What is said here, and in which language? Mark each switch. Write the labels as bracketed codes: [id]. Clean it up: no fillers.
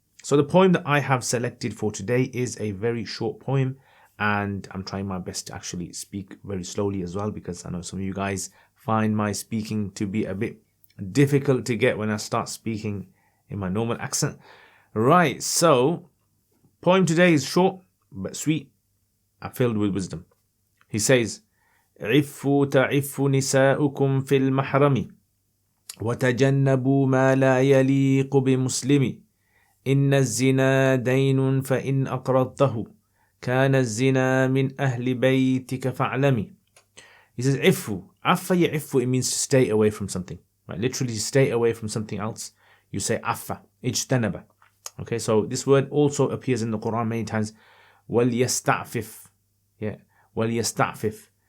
[en] So the poem that I have selected for today is a very short poem, and I'm trying my best to actually speak very slowly as well, because I know some of you guys find my speaking to be a bit difficult to get when I start speaking in my normal accent. Right, so poem today is short but sweet and filled with wisdom. He says, [ar] عفوا تعف نساؤكم في المحرم وتجنبوا ما لا يليق بمسلم إن الزنا دين فإن أقرضته كان الزنا من أهل بيتك فاعلمي. [en] He says عفوا. عفا يعفوا, it means to stay away from something. Right? Literally stay away from something else. You say عفا. اجتنب. Okay, so this word also appears in the Quran many times. وَلْيَسْتَعْفِفْ. Yeah, وَلْيَسْتَعْفِفْ.